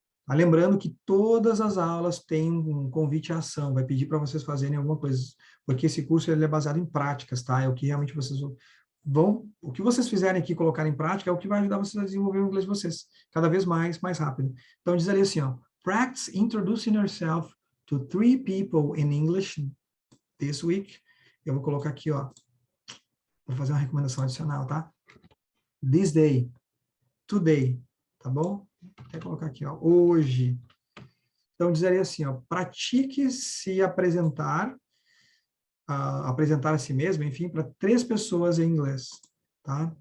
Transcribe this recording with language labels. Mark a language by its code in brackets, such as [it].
[pt] Lembrando que todas as aulas têm um convite à ação, vai pedir para vocês fazerem alguma coisa, porque esse curso ele é baseado em práticas, tá? É o que realmente vocês o que vocês fizerem aqui, colocar em prática, é o que vai ajudar vocês a desenvolver o inglês de vocês, cada vez mais rápido. [en] Então, diz ali assim, ó, practice introducing yourself to 3 people in English this week. [pt] Eu vou colocar aqui, ó, vou fazer uma recomendação adicional, tá? [en] This day, today, [pt] tá bom? Vou até colocar aqui, ó, hoje. Então, dizer assim, ó, pratique se apresentar, apresentar a si mesmo, enfim, para 3 pessoas em inglês, tá?